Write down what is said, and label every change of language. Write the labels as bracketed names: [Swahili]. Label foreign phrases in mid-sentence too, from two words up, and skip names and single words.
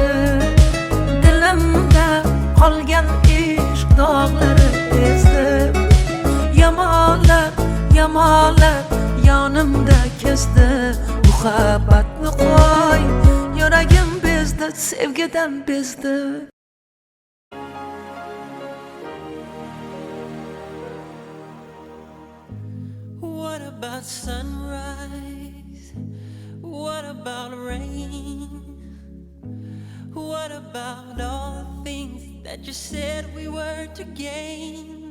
[Uzbek] Dilimda qolgan ishq dog'lari ezdi. Yamalab, yamalab yonimda kezdi. Muhabbatni qo'y, yuragim bezdi, sevgidan bezdi. [English] What about sunrise? What about rain? What about all the things that you said we were to gain?